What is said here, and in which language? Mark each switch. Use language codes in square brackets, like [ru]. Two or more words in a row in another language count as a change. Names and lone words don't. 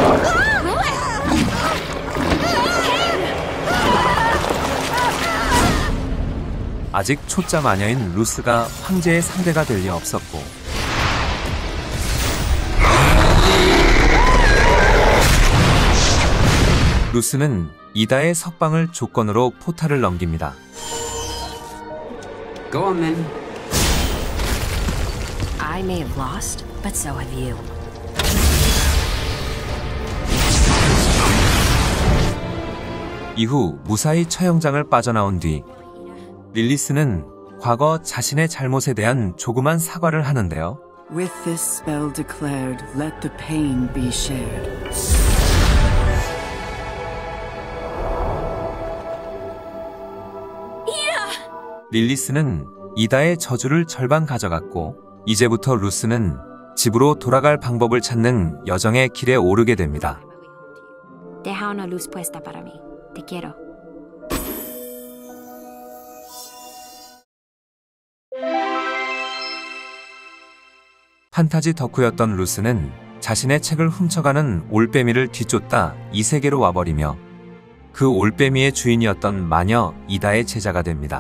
[ko] 아직 초짜 마녀인 루스가 황제의 상대가 될 리 없었고 루스는 이다의 석방을 조건으로 포탈을 넘깁니다. [en] Go on then. I may have lost, but so have you. [ko] 이후 무사히 처형장을 빠져나온 뒤 릴리스는 과거 자신의 잘못에 대한 조그만 사과를 하는데요. [en] With this spell declared, let the pain be shared. [ko] 릴리스는 이다의 저주를 절반 가져갔고 이제부터 루스는 집으로 돌아갈 방법을 찾는 여정의 길에 오르게 됩니다. [es] Deja una luz puesta para mí. Te quiero. [ko] 판타지 덕후였던 루스는 자신의 책을 훔쳐가는 올빼미를 뒤쫓다 이 세계로 와버리며 그 올빼미의 주인이었던 마녀 이다의 제자가 됩니다.